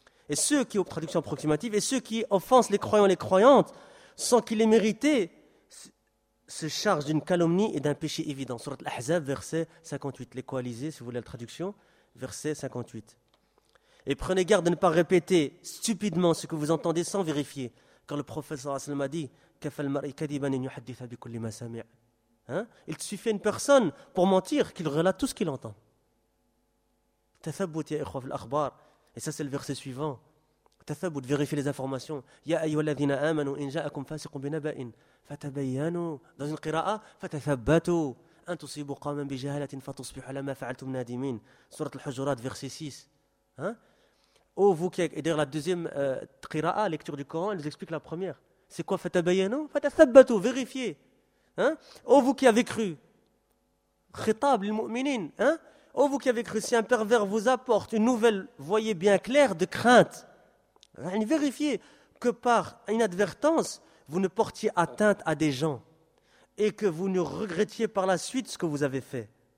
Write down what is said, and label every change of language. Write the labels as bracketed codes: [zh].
[fr] Et ceux qui, aux traductions approximatives, et ceux qui offensent les croyants et les croyantes sans qu'ils aient mérité, se chargent d'une calomnie et d'un péché évident. Sourate Al-Ahzab, verset 58. Les coalisés, si vous voulez la traduction, verset 58. Et prenez garde de ne pas répéter stupidement ce que vous entendez sans vérifier. Car le prophète a dit [ar] كَفَلْ مَرْءِ كَدِبًا إِنْ يُحَدِّثَ بِكُلِّ مَا سَمِعَ. [fr] Hein? Il suffit à une personne pour mentir qu'il relate tout ce qu'il entend. [ar] تَثَبُّتْ يَا إِخْوَةَ الْأَخْبَارِ. [fr] Et ça, c'est le verset suivant. تَثَبُّتْ, vérifier les informations. [ar] يَا أَيُّهَا الَّذِينَ آمَنُوا إِنْ جَاءَكُمْ فَاسِقٌ بِنَبَإٍ فَتَبَيَّنُوا. [fr] Dans une qira'a, [ar] فَتَثَبَّتُوا أَنْ تُصِيبُوا قَوْمًا بِجَهَالَةٍ فَتُصْبِحُوا عَلَى مَا فَعَلْتُمْ نَادِمِينَ. [fr] Sourate Al-Hujurat, verset 6. Hein? Ô vous qui êtes. Et d'ailleurs, la deuxième qira'a, lecture du Coran, elle nous explique la première. C'est quoi فَتَبَيَّنُوا? فَتَثَبَّتُوا, vérifiez. Hein? Ô vous qui avez cru, [ar] خِطَاب للمؤمنين, [fr] hein? Ô vous qui avez cru, si un pervers vous apporte une nouvelle, voyez bien clair, de crainte, vérifiez que par inadvertance, vous ne portiez atteinte à des gens et que vous ne regrettiez par la suite ce que vous avez fait.